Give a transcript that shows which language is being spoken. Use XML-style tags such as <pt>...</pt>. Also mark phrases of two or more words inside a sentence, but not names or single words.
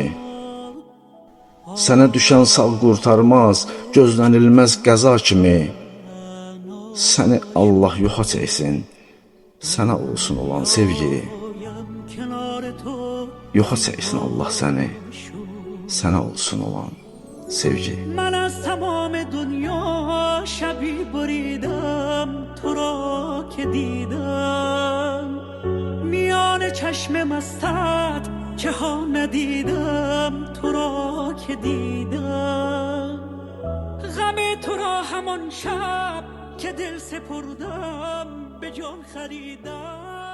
<az>Sənə düşən sağ qurtarmaz, gözlənilməz qəza kimi. Səni Allah yoxa çəksin, sənə olsun olan sevgi. Yoxa çəksin Allah səni, sənə olsun olan sevgi.</az> <fa>من از تمام دنیا شبی بریدم تو را که دیدم میان چشم مستت که ها ندیدم تو را که دیدم غم تو را همان شب که دل سپردم به جان خریدم</fa>